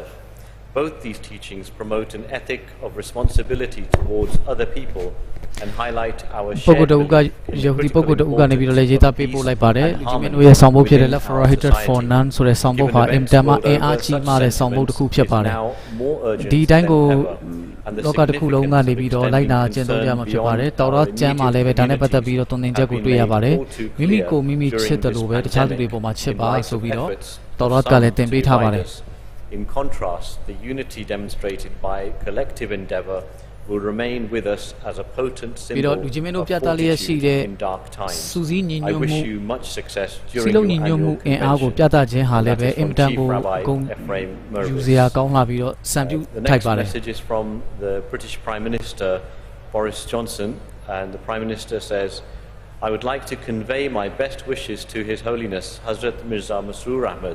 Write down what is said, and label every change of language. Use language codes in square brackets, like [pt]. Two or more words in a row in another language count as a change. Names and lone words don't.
[en] Both these teachings promote an ethic of responsibility towards other people and highlight our shared belief in the critical importance of peace and harmony within our society. Given events world over, such sentiments is now more urgent than ever. [my] လောကတစ်ခုလုံးကနေပြီးတော့လိုက်နာကျင့်သုံးကြမှာဖြစ်ပါတယ်။တော်တော့ကျမ်းမှာလည်းပဲဒါနဲ့ပတ်သက်ပြီးတော့တုံသင်ချက်ကိုတွေ့ရပါတယ်။မိမိကိုမိမိချစ်တယ်လို့ပဲတခြားသူတွေပေါ်မှာချစ်ပါဆိုပြီးတော့တော်တော့ကလည်းသင်ပေးထားပါတယ်။ [en] In contrast, the unity demonstrated by collective endeavor will remain with us as a potent symbol of fortitude in dark times. I wish you much success during your annual convention. Chief Rabbi Ephraim Mirvis. The next message is from the British Prime Minister Boris Johnson, and the Prime Minister says, I would like to convey my best wishes to His Holiness Hazrat Mirza Masroor Ahmad.